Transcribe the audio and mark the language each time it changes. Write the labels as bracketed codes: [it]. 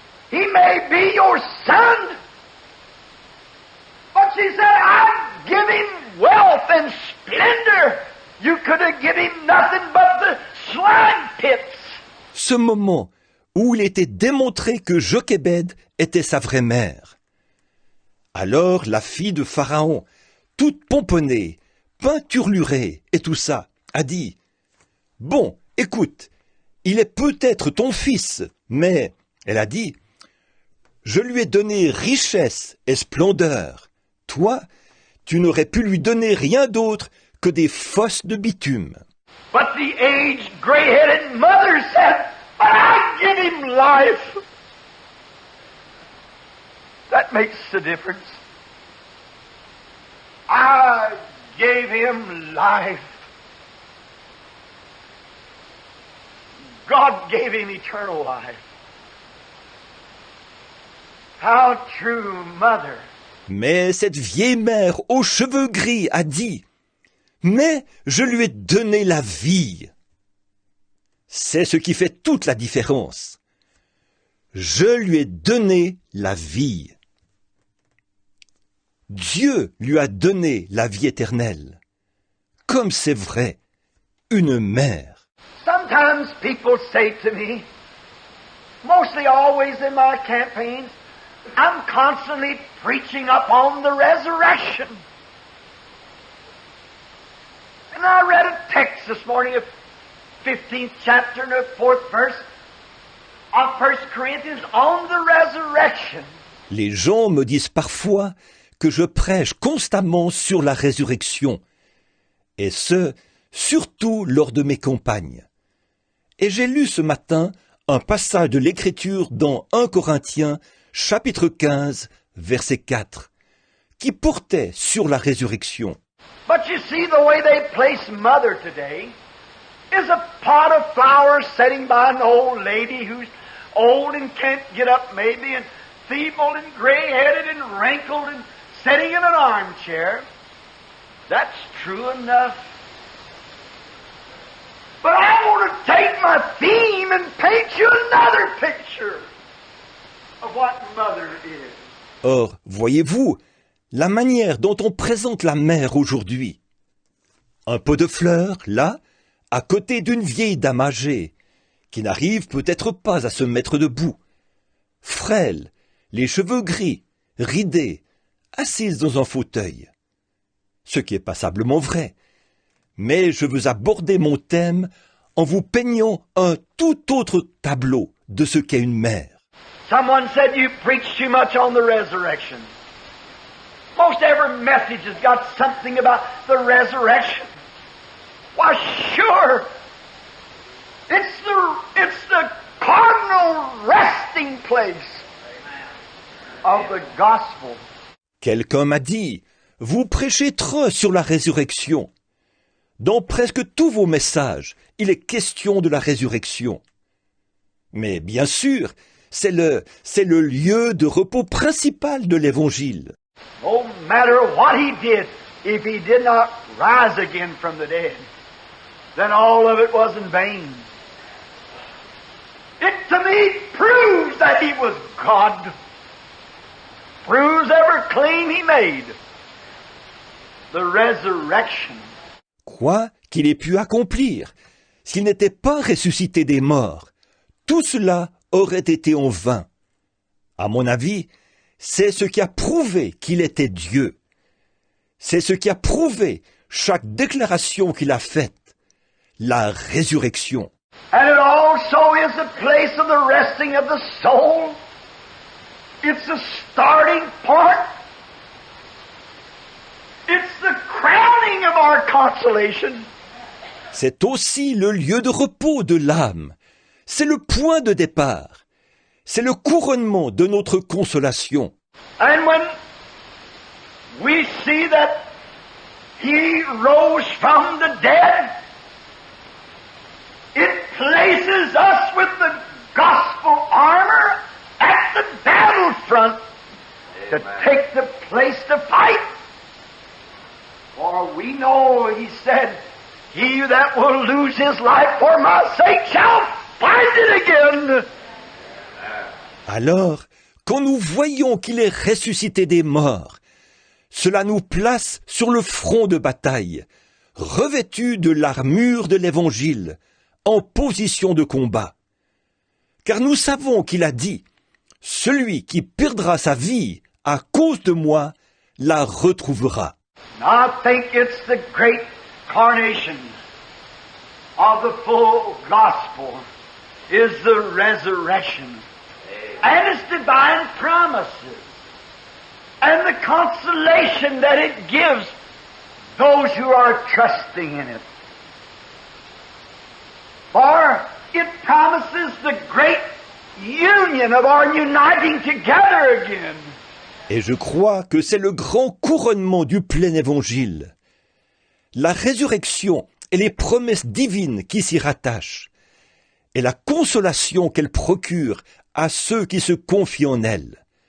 [en] He may be your son. But she said, I'd give him wealth and splendor. You could have given him nothing but the slime pits. [fr] Ce moment où il était démontré que Jochébed était sa vraie mère. Alors la fille de Pharaon, toute pomponnée, peinturlurée et tout ça, a dit « Bon, écoute, il est peut-être ton fils, mais, elle a dit, je lui ai donné richesse et splendeur. Toi, tu n'aurais pu lui donner rien d'autre que des fosses de bitume. » [en] But the aged, gray-headed mother said, But I give him life. That makes the difference. I gave him life. God gave him eternal life. How true, mother. [fr] Mais cette vieille mère aux cheveux gris a dit « Mais je lui ai donné la vie. » C'est ce qui fait toute la différence. Je lui ai donné la vie. Dieu lui a donné la vie éternelle. Comme c'est vrai, une mère. [en] Sometimes people say to me, mostly always in my campaigns, I'm constantly preaching upon the resurrection. And I read a text this morning of 15th chapter and the 4th verse of 1 Corinthians on the resurrection. [fr] Les gens me disent parfois que je prêche constamment sur la résurrection, et ce, surtout lors de mes campagnes. Et j'ai lu ce matin un passage de l'Écriture dans 1 Corinthiens, chapitre 15, verset 4, qui portait sur la résurrection. [en] But you see, the way they place mother today is a pot of flowers sitting by an old lady who's old and can't get up maybe, and feeble and gray-headed and wrinkled and sitting in an armchair. That's true enough. But I want to take my theme and paint you another picture of what mother is. [fr] Or, voyez-vous, la manière dont on présente la mère aujourd'hui. Un pot de fleurs, là, à côté d'une vieille dame âgée, qui n'arrive peut-être pas à se mettre debout. Frêle, les cheveux gris, ridés, assise dans un fauteuil. Ce qui est passablement vrai. Mais je veux aborder mon thème en vous peignant un tout autre tableau de ce qu'est une mère. [en] Someone said you preach too much on the resurrection. Most every message has got something about the resurrection. Why, sure. It's the cardinal resting place of the gospel. [fr] Quelqu'un m'a dit, vous prêchez trop sur la résurrection. Dans presque tous vos messages, il est question de la résurrection. Mais bien sûr, c'est le lieu de repos principal de l'Évangile. [en] No matter what he did, if he did not rise again from the dead, then all of it was in vain. It to me proves that he was God. Proves every claim he made. The resurrection. [fr] Quoi qu'il ait pu accomplir, s'il n'était pas ressuscité des morts, tout cela aurait été en vain. À mon avis, c'est ce qui a prouvé qu'il était Dieu. C'est ce qui a prouvé chaque déclaration qu'il a faite, la résurrection. [en] And it also is the place of the resting of the soul. It's the starting point. It's the crowning of our consolation. [fr] C'est aussi le lieu de repos de l'âme. C'est le point de départ. C'est le couronnement de notre consolation. [en] And when we see that he rose from the dead, it places us with the gospel armor at the battlefront to take the place to fight. For we know, he said, he that will lose his life for my sake shall find it again. [fr] Alors, quand nous voyons qu'il est ressuscité des morts, cela nous place sur le front de bataille, revêtus de l'armure de l'Évangile, en position de combat. Car nous savons qu'il a dit, « Celui qui perdra sa vie à cause de moi, la retrouvera. » [en] I think it's the great carnation of the full gospel is the resurrection and its divine promises and the consolation that it gives those who are trusting in it. For it promises the great union of our uniting together again. [fr] Et je crois que c'est le grand couronnement du plein évangile. La résurrection et les promesses divines qui s'y rattachent, et la consolation qu'elle procure à ceux qui se confient en elle.